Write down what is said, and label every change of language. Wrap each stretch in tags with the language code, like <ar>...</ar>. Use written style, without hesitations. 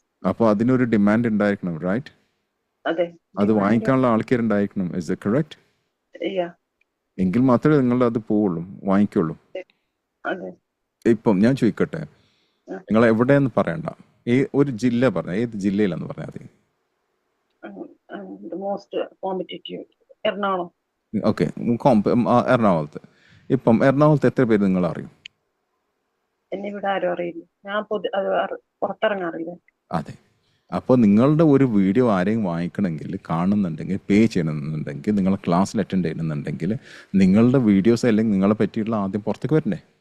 <ml>അപ്പൊ അതിനൊരു ഡിമാൻഡ് ഉണ്ടായിരിക്കണം, റൈറ്റ്? അത് വാങ്ങിക്കാനുള്ള ആൾക്കാരുണ്ടായിരിക്കണം.</ml> <en>Is that correct? Yeah.</en> <ml>എങ്കിൽ മാത്രമേ നിങ്ങൾ അത് പോവുള്ളൂ, വാങ്ങിക്കുള്ളൂ. അതെ. ഇപ്പം ഞാൻ ചോദിക്കട്ടെ, ആ, നിങ്ങൾ എവിടെയെന്ന് പറയണ്ട, ഒരു ജില്ല പറഞ്ഞ, ഏത് ജില്ലയിലാന്ന് പറഞ്ഞാൽ മതി.</ml> <en>the most competitive Ernakulam.</en> <ml>Okay, എറണാകുളത്ത്. ഇപ്പം എറണാകുളത്ത് എത്ര പേര് നിങ്ങൾ അറിയും? എന്നെ ഇവിടെ ആരും അറിയില്ല. ഞാൻ പുറത്തിറങ്ങാറില്ല. അതെ. അപ്പോൾ നിങ്ങളുടെ ഒരു വീഡിയോ ആരെയും വാങ്ങിക്കണമെങ്കിൽ, കാണുന്നുണ്ടെങ്കിൽ, പേ ചെയ്യണമെന്നുണ്ടെങ്കിൽ, നിങ്ങൾ ക്ലാസ്സിൽ അറ്റൻഡ് ചെയ്യണമെന്നുണ്ടെങ്കിൽ, നിങ്ങളുടെ വീഡിയോസ് അല്ലെങ്കിൽ നിങ്ങളെ പറ്റിയുള്ള ആദ്യം പുറത്തേക്ക് വരണ്ടേ?</ml>